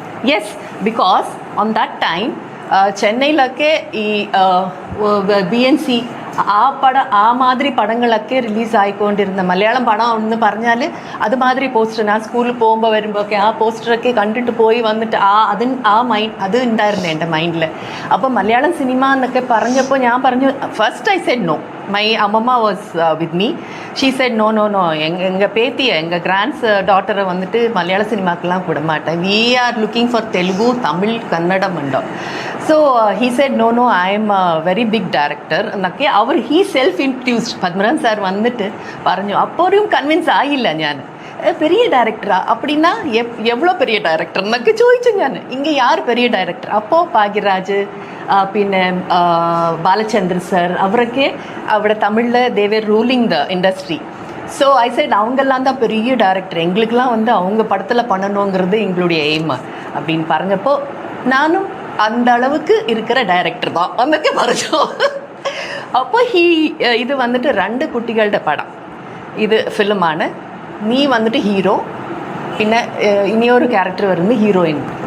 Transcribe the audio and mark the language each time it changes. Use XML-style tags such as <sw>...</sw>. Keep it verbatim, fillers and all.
<en>yes, because on that time</en> <ml>ചെന്നൈയിലൊക്കെ ഈ B N C ആ പടം ആ മാതിരി പടങ്ങളൊക്കെ റിലീസ് ആയിക്കൊണ്ടിരുന്ന മലയാളം പടം എന്ന് പറഞ്ഞാൽ അതുമാതിരി പോസ്റ്റർ ഞാൻ സ്കൂളിൽ പോകുമ്പോൾ വരുമ്പോൾ ഒക്കെ ആ പോസ്റ്ററൊക്കെ കണ്ടിട്ട് പോയി വന്നിട്ട് ആ അതിന് ആ മൈൻഡ് അത് ഉണ്ടായിരുന്നു എൻ്റെ മൈൻഡിൽ. അപ്പോൾ മലയാളം സിനിമ എന്നൊക്കെ പറഞ്ഞപ്പോൾ ഞാൻ പറഞ്ഞു</ml> <en>First I said no. My അമ്മമ്മ was with me. She said no no no</en> <ta>எங்க எங்கள் பேத்தியை எங்கள் கிராண்ட்ஸ் டாட்டரை வந்துட்டு மலையாள சினிமாக்கெலாம் விட மாட்டேன்.</ta> <en>we are looking for</en> <ta>Telugu Tamil Kannada Mando.</ta> <en>so uh, he said no no i am a very big director</en> <ml>എന്നൊക്കെ അവർ</ml> <en>He self introduced.</en> <ml>Padmanabhan sir വന്നിട്ട് പറഞ്ഞു. അപ്പോഴും കൺവിൻസ് ആയില്ല ഞാൻ.</ml> <ta>"Eh, பெரிய டைரக்டரா அப்படின்னா எப் எவ்வளோ பெரிய டைரக்டர்</ta> <ml>എന്നൊക്കെ ചോദിച്ചു ഞാൻ. ഇങ്ങനെ യാർ പെരിയ ഡയറക്ടർ അപ്പോൾ ഭാഗ്യരാജ് ആ, പിന്നെ ആ, ബാലചന്ദ്രൻ സാർ അവരൊക്കെ അവിടെ തമിഴിൽ</ml> <en>They were ruling the industry. So I said</en> <ta>அவங்கெல்லாம் தான் பெரிய டேரக்டர் எங்களுக்கெல்லாம் வந்து அவங்க படத்தில் பண்ணணுங்கிறது எங்களுடைய எய்ம் அப்படின்னு</ta> <ml>പറഞ്ഞപ്പോൾ</ml> <ta>நானும் அந்த அளவுக்கு இருக்கிற டைரக்டர் தான்</ta> <ml>എന്നൊക്കെ പറഞ്ഞു. അപ്പോൾ ഹീ ഇത് വന്നിട്ട് രണ്ട് കുട്ടികളുടെ പടം ഇത് ഫിലിമാണ്. നീ വന്നിട്ട് ഹീറോ, പിന്നെ ഏഹ്, ഇനിയൊരു ക്യാരക്ടർ വരുന്നത് ഹീറോയിൻ.</ml>